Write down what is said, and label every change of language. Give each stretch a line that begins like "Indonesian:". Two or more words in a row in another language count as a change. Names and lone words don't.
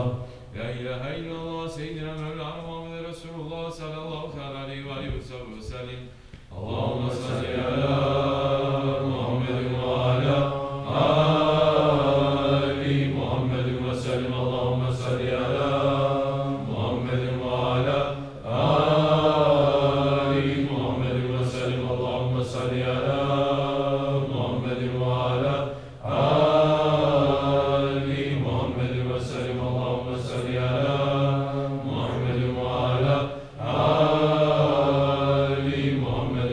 Arabic: لا إله إلا الله سيدنا مولانا محمد رسول الله صلى الله عليه وسلم. اللهم صل على محمد وعلى آل محمد وسلم. اللهم صل على محمد وعلى آل محمد وسلم. اللهم صل على محمد وعلى آل محمد وسلم. اللهم صل على محمد وعلى آل محمد